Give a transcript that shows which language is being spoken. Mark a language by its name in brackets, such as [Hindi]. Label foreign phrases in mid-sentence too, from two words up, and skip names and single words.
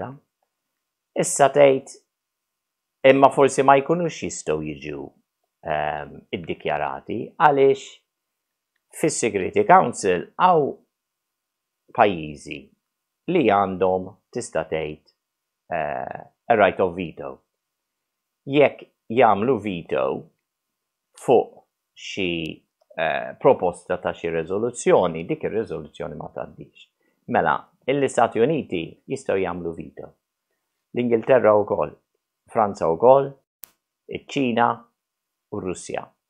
[Maltese] Issa tgħid imma forsi ma jkunux jistgħu jiġu iddikjarati għaliex fis-Security Council hawn pajjiżi li għandhom tista' tgħid [English] a right of veto. [Maltese] Jekk jagħmlu veto fuq xi proposta ta' xi riżoluzzjoni, dik ir-riżoluzzjoni ma tgħaddix. Mela, l-Istati Uniti jistgħu jagħmlu veto. L-Ingilterra wkoll, Franza wkoll, iċ-Ċina u r-Russja.